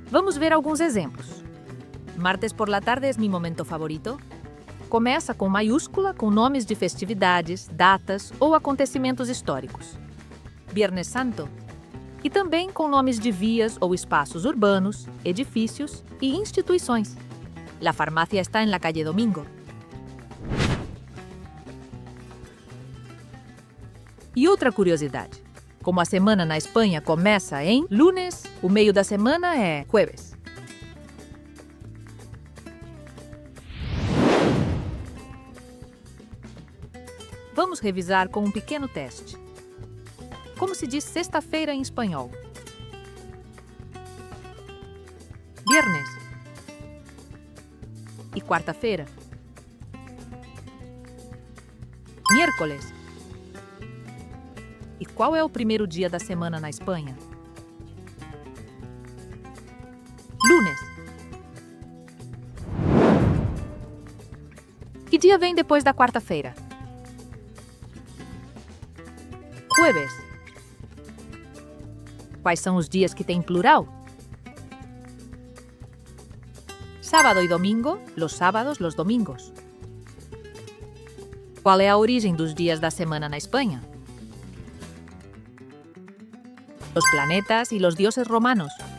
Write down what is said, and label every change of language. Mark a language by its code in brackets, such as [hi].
[pt] Vamos ver alguns exemplos. [es] Martes por la tarde es mi momento favorito. [pt] Começa com maiúscula com nomes de festividades, datas ou acontecimentos históricos. Viernes Santo. E também com nomes de vias ou espaços urbanos, edifícios e instituições. [es] La farmacia está en la calle Domingo. [pt] E outra curiosidade. Como a semana na Espanha começa em lunes, o meio da semana é jueves. Vamos revisar com um pequeno teste. Como se diz sexta-feira em espanhol? [es] Viernes. [pt] E quarta-feira? [es] Miércoles. [pt] E qual é o primeiro dia da semana na Espanha? [es] Lunes. [pt] Que dia vem depois da quarta-feira? [es] Jueves. [pt] Quais são os dias que têm plural? Sábado e domingo, [es] los sábados, los domingos. [pt] Qual é a origem dos dias da semana na Espanha? [es] Los planetas y los dioses romanos.